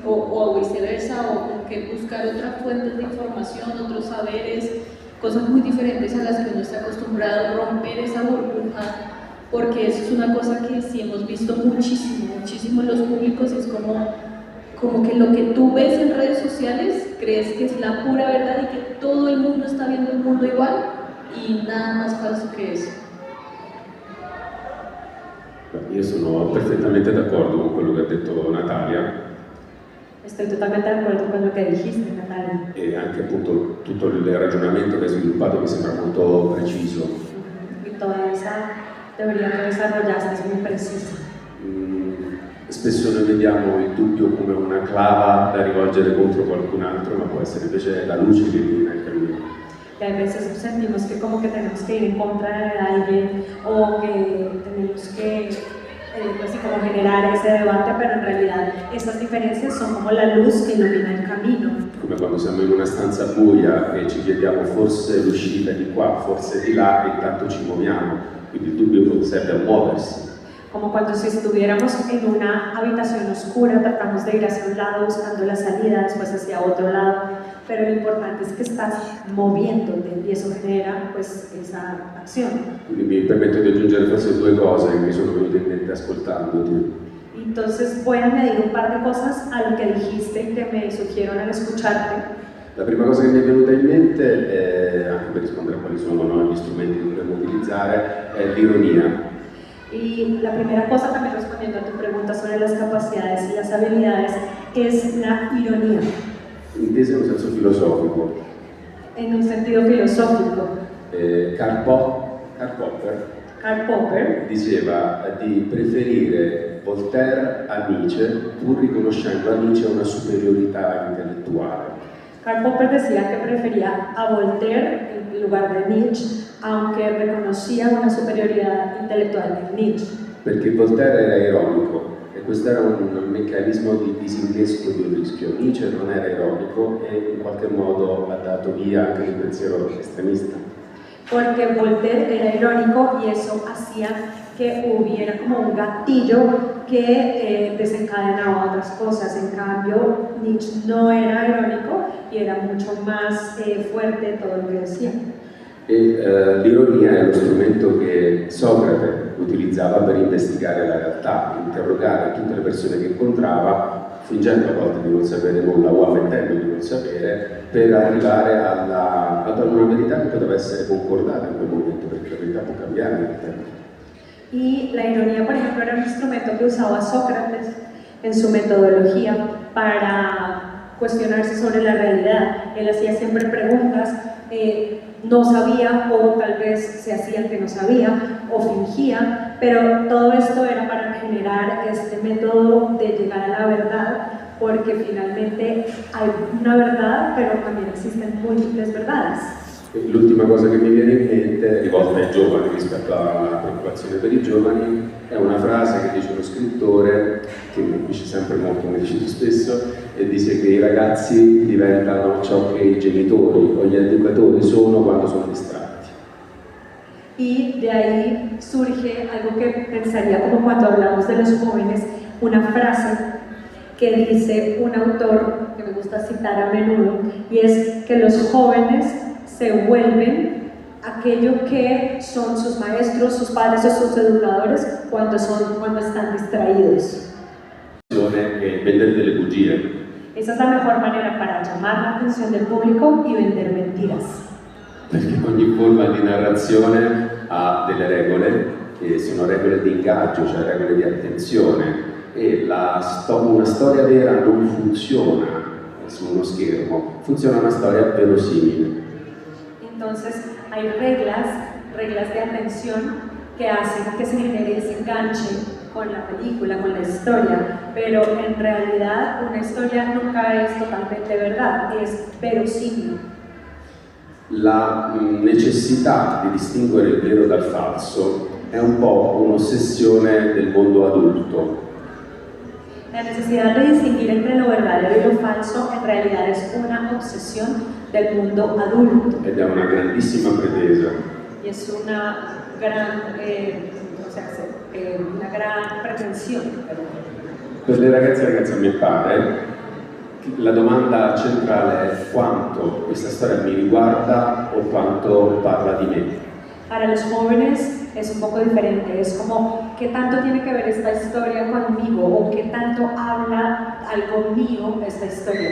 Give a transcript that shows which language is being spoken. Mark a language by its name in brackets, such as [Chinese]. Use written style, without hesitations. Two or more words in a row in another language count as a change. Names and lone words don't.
[Spanish] O viceversa, o como que buscar otras fuentes de información, otros saberes, cosas muy diferentes a las que uno está acostumbrado, romper esa burbuja, porque eso es una cosa que sí hemos visto muchísimo en los públicos, es como que lo que tú ves en redes sociales crees que es la pura verdad y que todo el mundo está viendo el mundo igual y nada más falso che eso. [Italian] Io sono perfettamente d'accordo con quello che ha detto Natalia. [Spanish] Estoy totalmente de acuerdo con lo que dijiste, Natalia. [Italian] E anche appunto tutto il ragionamento che hai sviluppato mi sembra molto preciso. [Spanish] Y toda esa teoría que desarrollaste es muy precisa. [Italian] Spesso noi vediamo il dubbio come una clava da rivolgere contro qualcun altro, ma può essere invece la luce che illumina il cammino. [Spanish] Y a veces sentimos que como que tenemos que ir en contra de alguien o que tenemos que así como generar ese debate, pero en realidad esas diferencias son como la luz que ilumina [Italian] il cammino. Come quando siamo in una stanza buia e ci chiediamo forse l'uscita di qua, forse di là, e intanto ci muoviamo, quindi il dubbio serve a muoversi. [Spanish] Como cuando si estuviéramos en una habitación oscura, tratamos de ir hacia un lado buscando la salida, después hacia otro lado, pero lo importante es que estás moviéndote y eso genera pues esa acción. [Italian] Quindi mi permetto di aggiungere forse due cose che mi sono venute in mente ascoltandoti. [Spanish] Entonces voy a añadir un par de cosas a lo que dijiste que me surgieron al escucharte. [Italian] La prima cosa che mi è venuta in mente, anche per rispondere a quali sono gli strumenti che dovremmo utilizzare, è l'ironia. [Spanish] Y la primera cosa, también respondiendo a tu pregunta sobre las capacidades y las habilidades, es la ironía. [Italian] Intesa in un senso filosofico. [Spanish] En un sentido filosófico. [Italian] Karl Popper diceva di preferire Voltaire a Nietzsche pur riconoscendo a Nietzsche una superiorità intellettuale. [Spanish] Karl Popper decía que prefería a Voltaire en lugar de Nietzsche, aunque reconocía una superioridad intelectual en Nietzsche. [Italian] Perché Voltaire era ironico e questo era un meccanismo di disinnesco di un rischio. Nietzsche non era ironico e in qualche modo ha dato via anche il pensiero estremista. [Spanish] Porque Voltaire era irónico y eso hacía que hubiera como un gatillo que desencadenaba otras cosas. En cambio, Nietzsche no era irónico y era mucho más fuerte todo lo que decía. [Italian] L'ironia è lo strumento che Socrate utilizzava per investigare la realtà, interrogare tutte le persone che incontrava, fingendo a volte di non sapere nulla o ammettendo di non sapere, per arrivare ad una verità che poteva essere concordata in quel momento, perché la verità può cambiare nel tempo. [Spanish] Y la ironía, por ejemplo, era un instrumento que usaba Sócrates en su metodología para cuestionarse sobre la realidad. Él hacía siempre preguntas, no sabía o tal vez se hacía que no sabía o fingía, pero todo esto era para generar este método de llegar a la verdad, porque finalmente hay una verdad, pero también existen múltiples verdades. [Italian] L'ultima cosa che mi viene in mente, rivolta ai giovani rispetto alla preoccupazione per i giovani, è una frase che dice uno scrittore, che mi dice sempre molto, come dici tu spesso, e dice che i ragazzi diventano ciò che i genitori o gli educatori sono quando sono distratti. [Spanish] Y de ahí surge algo que pensaría como cuando hablamos de los jóvenes, una frase que dice un autor que me gusta citar a menudo, y es que los jóvenes se vuelven aquello que son sus maestros, sus padres o sus educadores cuando están distraídos. [Italian] persone e vendere delle bugie. [Spanish] Esa es la mejor manera para llamar la atención del público y vender mentiras. [Italian] Perché ogni forma di narrazione ha delle regole, che sono regole di ingaggio, cioè regole di attenzione, e una storia vera non funziona su uno schermo, funziona una storia verosimile. [Spanish] Entonces hay reglas de atención que hacen que se genere ese enganche con la película, con la historia, pero en realidad una historia nunca es totalmente verdad, es verosímil. [Italian] La necessità di distinguere il vero dal falso è un po' un'ossessione del mondo adulto. [Spanish] La necesidad de distinguir entre lo verdadero y lo falso en realidad es una obsesión del mundo adulto. [Italian] Ed è una grandissima pretesa. [Spanish] Y es una gran pretensión. [Italian] Per le ragazze e ragazzi, a me pare, la domanda centrale è quanto questa storia mi riguarda o quanto parla di me. [Spanish] Para los jóvenes es un poco diferente, es como qué tanto tiene que ver esta historia conmigo o qué tanto habla algo mío esta storia.